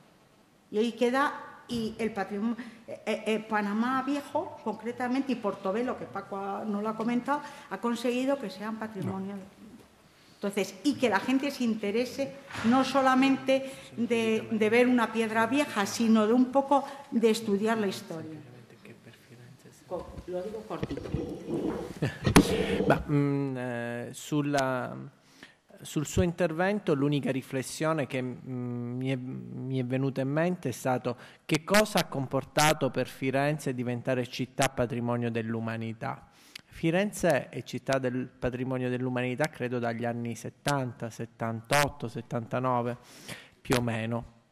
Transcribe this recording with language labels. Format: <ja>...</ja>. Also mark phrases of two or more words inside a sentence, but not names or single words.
<es>Y el patrimonio, Panamá Viejo, concretamente, y Portobelo, que Paco no lo ha comentado, ha conseguido que sean patrimonio. Entonces, y que la gente se interese no solamente de ver una piedra vieja, sino de un poco de estudiar la historia. Lo digo cortito.</es> <it>Sul suo intervento l'unica riflessione che mi è venuta in mente è stato: che cosa ha comportato per Firenze diventare città patrimonio dell'umanità? Firenze è città del patrimonio dell'umanità credo dagli anni 70, 78, 79 più o meno.</it>